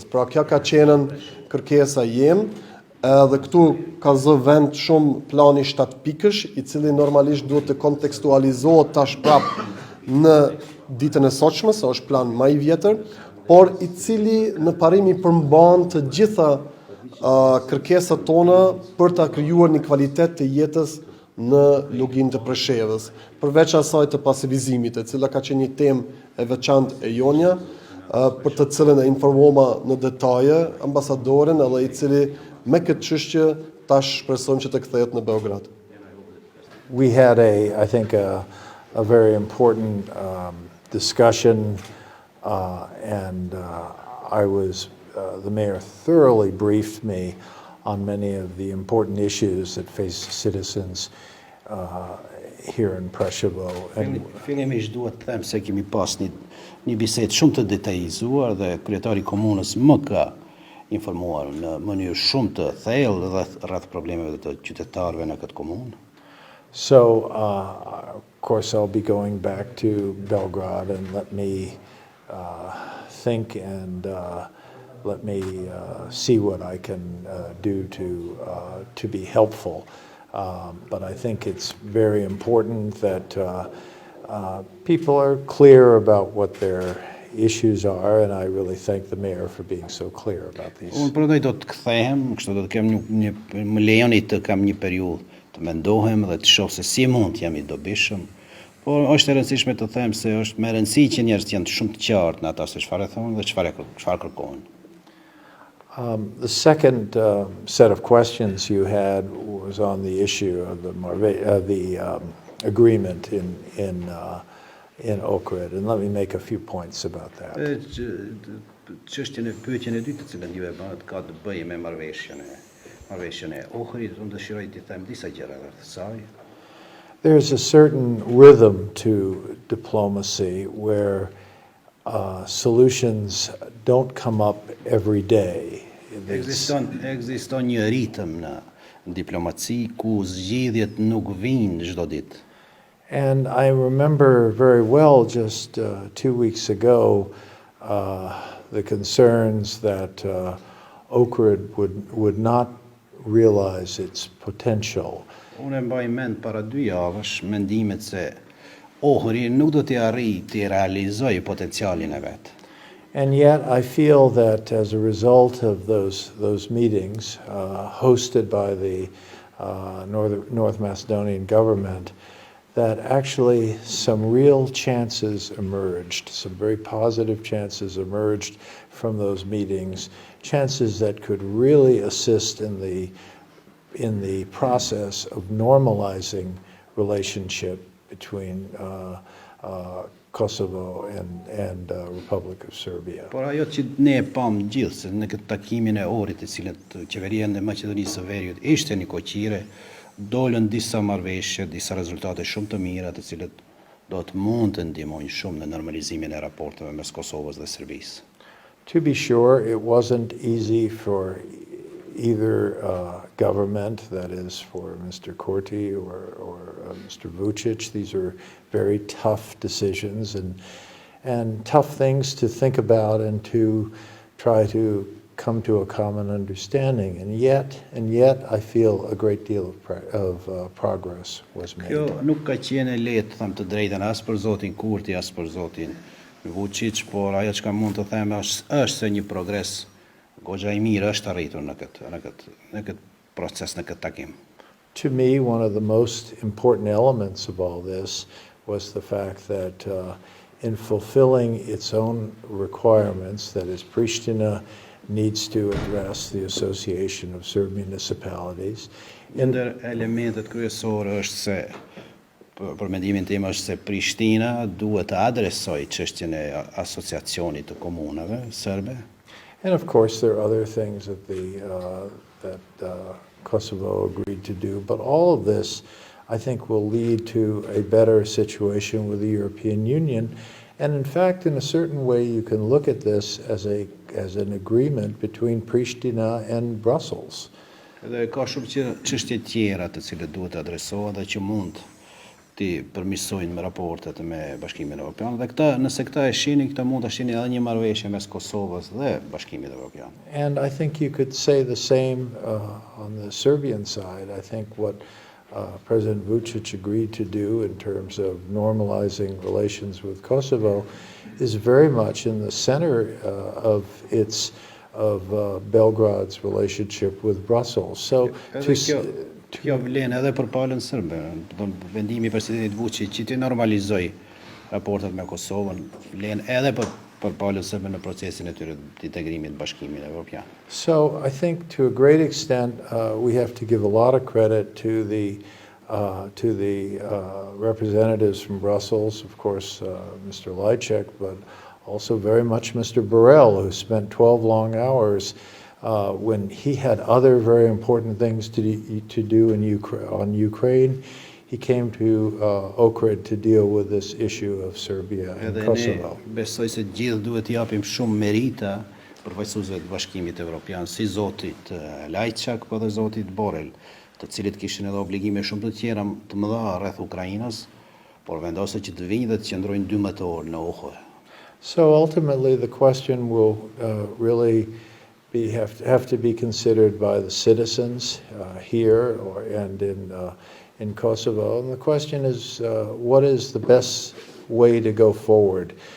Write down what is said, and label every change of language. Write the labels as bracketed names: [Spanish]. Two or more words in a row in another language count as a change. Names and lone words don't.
[Albanian] Pra kjo ka qenën kërkesa jem, dhe këtu ka zë vend shumë plani 7 pikësh, i cili normalisht duhet të kontekstualizohet tash prap në ditën e sotshme, se është plan më i vjetër, por i cili në parim i përmban të gjitha kërkesat tona për ta krijuar një kvalitet të jetës në Luginë të Preshevës. Përveç asaj të pasivizimit, e cila ka qenë një temë e veçantë e jonja, për të cilën e informova në detaje ambasadorin, edhe i cili me këtë çështje tash shpresojmë që të kthehet në Beograd. [English] We had I think a very important discussion, and the mayor thoroughly briefed me on many of the important issues that face citizens here in Preshevës. [Albanian] Fillimisht duhet të them se kemi pas një bisedë shumë të detajzuar dhe kryetari Komunës më ka informuar në mënyrë shumë të thellë rreth problemeve të qytetarëve në këtë komunë. [English] So, of course, I'll be going back to Belgrade, and let me think and let me see what I can do to be helpful. But I think it's very important that people are clear about what their issues are, and I really thank the mayor for being so clear about these. [Albanian] Unë përdoj do të kthehem, kështu do të kem më lejoni të kam një periudhë të mendohem dhe të shoh se si mund të jam I dobishëm. Por është e rëndësishme të them se është më rëndësi që njerëzit janë shumë të qartë në ata se çfarë thonë dhe çfarë kërkojnë. [English] The second set of questions you had was on the issue of the agreement in Ohrid, and let me make a few points about that. [Albanian] Pyetjen e dytë të cilën ju e bëhet ka të bëjë me marrëveshjen e Ohrid, unë dëshiroj të them disa gjëra rreth saj. [English] There's a certain rhythm to diplomacy where solutions don't come up every day. [Albanian] Ekziston një ritëm në diplomaci ku zgjidhjet nuk vijnë çdo ditë. [English] And I remember very well just 2 weeks ago the concerns that Ohrid would not realize its potential. [Albanian] Unë mbaj mend para 2 javësh mendimet se Ohrid nuk do të arrijë të realizojë potencialin e vet. [English] And yet I feel that as a result of those meetings hosted by the North Macedonian government, that actually some real chances emerged, some very positive chances emerged from those meetings, chances that could really assist in the process of normalizing relationship between Kosovo and Republic of Serbia. [Albanian] Por ajo që ne e pam gjithë se në këtë takimin e Ohrit, të cilët qeveria e Maqedonisë së Veriut ishte një koqire, dolën disa marrëveshje, disa rezultate shumë të mira, të cilët do të mund të ndihmojnë shumë në normalizimin e raporteve mes Kosovës dhe Serbisë. [English] To be sure, it wasn't easy for either government, that is for Mr. Kurti or Mr. Vučić. These are very tough decisions and tough things to think about and to try to come to a common understanding. And yet I feel a great deal of progress was made. [Albanian] Kjo nuk ka qenë e lehtë, them të drejtën, as për zotin Kurti, as për zotin Vučić, por ajo që mund të them është se një progres goxha I mirë është arritur në këtë proces, në këtë takim. [English] To me, one of the most important elements of all this was the fact that in fulfilling its own requirements, that is, Pristina needs to address the Association of Serb Municipalities. [Albanian] Ndër elementet kryesore është se, për mendimin tim është se Prishtina duhet të adresojë çështjen e asociacionit të komunave serbe. [English] And of course, there are other things that Kosovo agreed to do, but all of this, I think, will lead to a better situation with the European Union. And in fact, in a certain way, you can look at this as an agreement between Pristina and Brussels. [Albanian] Dhe ka shumë çështje tjera të cilat duhet të adresohen dhe që mund të përmirësojnë me raportet me Bashkimin Evropian. Dhe nëse këta e shihni, këta mund të shihni edhe një marrëveshje mes Kosovës dhe Bashkimit Evropian. [English] And I think you could say the same on the Serbian side. I think what President Vučić agreed to do in terms of normalizing relations with Kosovo is very much in the center of Belgrade's relationship with Brussels. So [Albanian] Kjo vlen edhe për palën serbe. Vendimi I presidentit Vučić që të normalizoj raportet me Kosovën vlen edhe për palën serbe në procesin e tyre të integrimit në Bashkimin Evropian. [English] So I think to a great extent we have to give a lot of credit to the representatives from Brussels, of course Mr. Lajčák, but also very much Mr. Borrell, who spent 12 long hours when he had other very important things to do on Ukraine. He came to Ohrid to deal with this issue of Serbia and Kosovo. [Albanian] Ne besoj se gjithë duhet t'i japim shumë merita përfaqësuesve të Bashkimit Evropian, si zotit Lajčák, po dhe zotit Borrell, të cilët kishin edhe obligime shumë të tjera të mëdha rreth Ukrainës, por vendosën që të vinë dhe të qëndrojnë 12 orë në Ohrid. [English] So ultimately the question will really have to be considered by the citizens here and in Kosovo. And the question is, what is the best way to go forward?